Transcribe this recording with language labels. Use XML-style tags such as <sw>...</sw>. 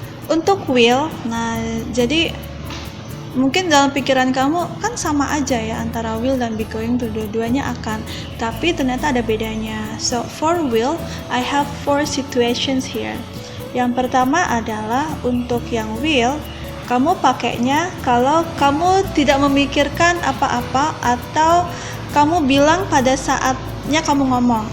<id>Untuk will, nah jadi mungkin dalam pikiran kamu kan sama aja ya antara will dan be going to, dua-duanya akan, tapi ternyata ada bedanya.</id> <en>So for will, I have 4 situations here.</en> <id>Yang pertama adalah untuk yang will, kamu pakainya kalau kamu tidak memikirkan apa-apa apa kamu bilang pada saatnya kamu ngomong.</id>